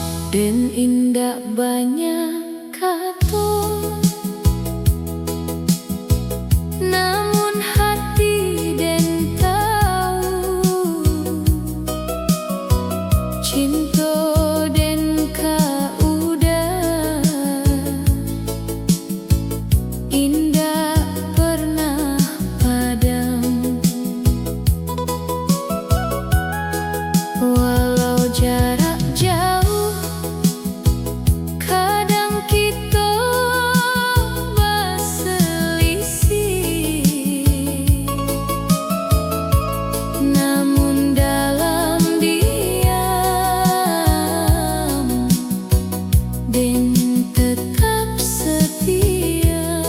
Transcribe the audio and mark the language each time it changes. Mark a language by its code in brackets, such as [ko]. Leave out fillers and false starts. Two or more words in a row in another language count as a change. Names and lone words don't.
[min] Den indah banyak katon, namun hati den tahu cinta den ka udah indah pernah padam. [id] Walau jarak jauh, kadang kita berselisih, namun dalam diam den tetap setia.